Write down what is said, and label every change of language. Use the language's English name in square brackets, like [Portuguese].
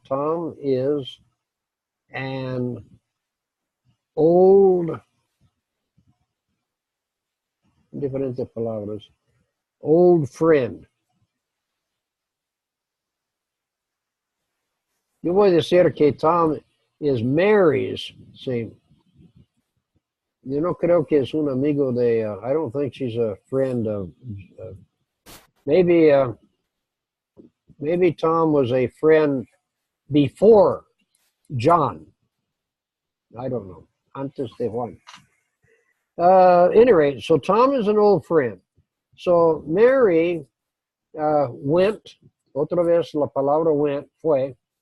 [English] Tom is an old, [Spanish] diferentes palabras, [English] old friend. [Spanish] Yo voy a decir que [English] Tom is Mary's, see. [Spanish] Yo no creo que es un amigo de, [English] I don't think she's a friend of, maybe Tom was a friend before John. I don't know. [Spanish] Antes de Juan. [English] Any rate, so Tom is an old friend. So Mary went, [Spanish] otra vez la palabra [English] went, [Spanish] fue.